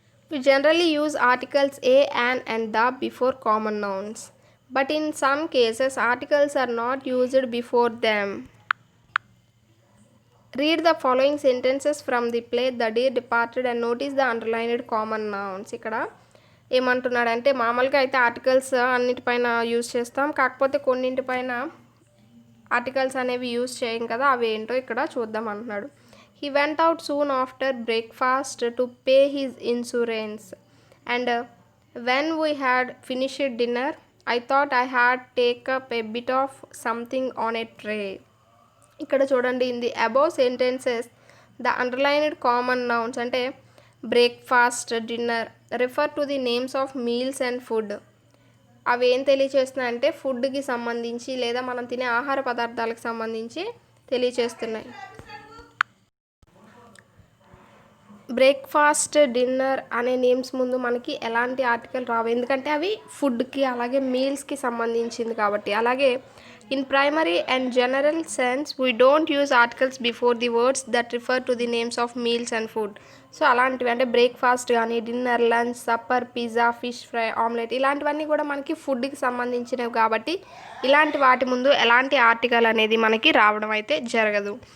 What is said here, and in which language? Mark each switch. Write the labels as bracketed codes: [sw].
[en] We generally use articles a, an and the before common nouns, but in some cases articles are not used before them. Read the following sentences from the play The Deer Departed and notice the underlined common nouns. [te] ఇక్కడ ఏమంటున్నాడంటే మామూలుగా అయితే articles అన్నిటిపైన use చేస్తాం, కాకపోతే కొన్నింటిపైన articles అనేవి use చేయం కదా, అవి ఏంటో ఇక్కడ చూద్దాం అంటున్నాడు. [en] He went out soon after breakfast to pay his insurance and when we had finished dinner I thought I had take up a bit of something on a tray. [te] ఇక్కడ చూడండి [en] In the above sentences the underlined common nouns అంటే breakfast, dinner refer to the names of meals and food. [te] అవి ఏం తెలియచేస్తున్నాయి అంటే ఫుడ్కి సంబంధించి లేదా మనం తినే ఆహార పదార్థాలకు సంబంధించి తెలియచేస్తున్నాయి. బ్రేక్ఫాస్ట్, డిన్నర్ అనే నేమ్స్ ముందు మనకి ఎలాంటి ఆర్టికల్ రావు ఎందుకంటే అవి ఫుడ్కి అలాగే మీల్స్కి సంబంధించింది కాబట్టి. అలాగే [en] In primary and general sense, we don't use articles before the words that refer to the names of meals and food. [te] So అలాంటివి అంటే బ్రేక్ఫాస్ట్ కానీ dinner, lunch, supper, pizza, fish fry, omelette ఇలాంటివన్నీ కూడా మనకి ఫుడ్కి సంబంధించినవి కాబట్టి ఇలాంటి వాటి ముందు ఎలాంటి ఆర్టికల్ అనేది మనకి రావడం అయితే జరగదు.